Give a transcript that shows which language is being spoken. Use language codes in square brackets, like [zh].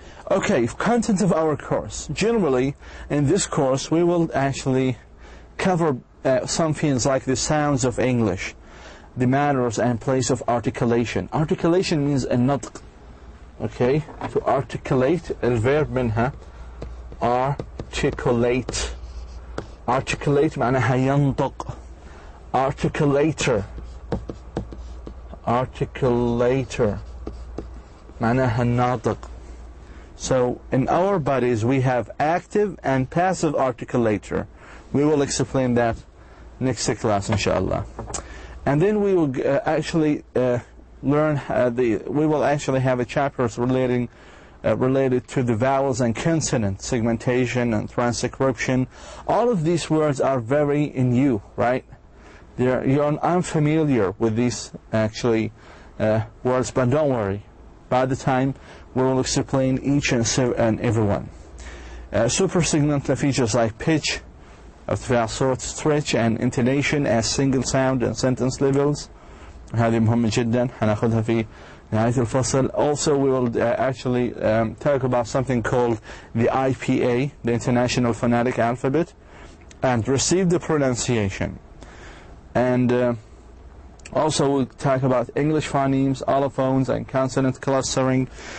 [en] Okay, content of our course. Generally, in this course, we will actually cover some things like the sounds of English, the manners and place of articulation. Articulation means النطق. Okay, to articulate, الverb [ar] منها [en] articulate. [ar] Articulate معناها ينطق. [en] Articulator. [ar] Articulator معناها الناطق. [en] So in our bodies we have active and passive articulator. We will explain that next class inshallah. And then we will actually learn we will actually have a chapter related to the vowels and consonants, segmentation and transcription. All of these words are very new, right? You're unfamiliar with these actually words, but don't worry. By the time we will explain each and every one. Supersegmental features like pitch, [ar] ارتفاع صوت, [en] stretch, and intonation as single sound and sentence levels. [ar] هذه مهمة جدا هناخدها في نهاية الفصل. [en] Also we will actually talk about something called the IPA, the International Phonetic Alphabet, and receive the pronunciation. And also we'll talk about English phonemes, allophones, and consonant clustering.